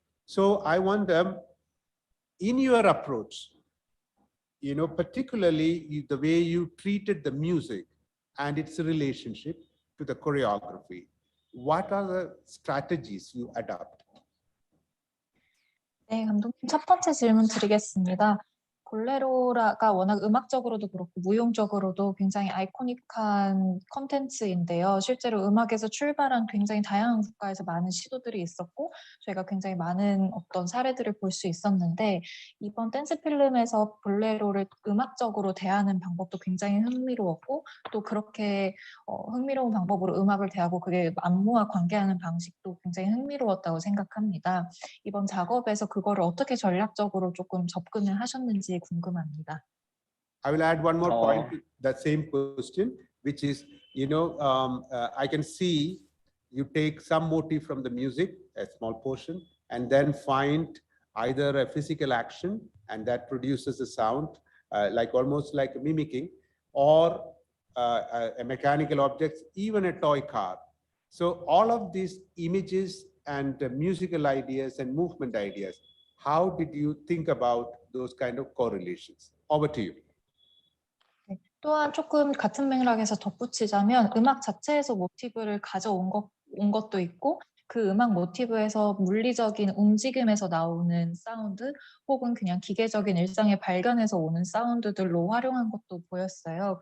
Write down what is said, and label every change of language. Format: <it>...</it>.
<en>So I wonder, in your approach, you know, particularly the way you treated the music and its relationship to the choreography, what are the strategies you adopt?</en> <ko>네, 감독님 첫 번째 질문 드리겠습니다. 볼레로가 워낙 음악적으로도 그렇고 무용적으로도 굉장히 아이코닉한 콘텐츠인데요. 실제로 음악에서 출발한 굉장히 다양한 국가에서 많은 시도들이 있었고 저희가 굉장히 많은 어떤 사례들을 볼 수 있었는데 이번 댄스 필름에서 볼레로를 음악적으로 대하는 방법도 굉장히 흥미로웠고 또 그렇게 흥미로운 방법으로 음악을 대하고 그게 안무와 관계하는 방식도 굉장히 흥미로웠다고 생각합니다. 이번 작업에서 그거를 어떻게 전략적으로 조금 접근을 하셨는지 궁금합니다.</ko> <en>I will add one more point to that same question, which is, you know, I can see you take some motive from the music, a small portion, and then find either a physical action, and that produces a sound, like almost like mimicking, or a mechanical object, even a toy car. So all of these images and musical ideas and movement ideas, how did you think about those kind of correlations? Over to you.</en> <ko>네, 또한 조금 같은 맥락에서 덧붙이자면 음악 자체에서 모티브를 가져온 것도 있고 그 음악 모티브에서 물리적인 움직임에서 나오는 사운드 혹은 그냥 기계적인 일상의 발견에서 오는 사운드들로 활용한 것도 보였어요.</ko>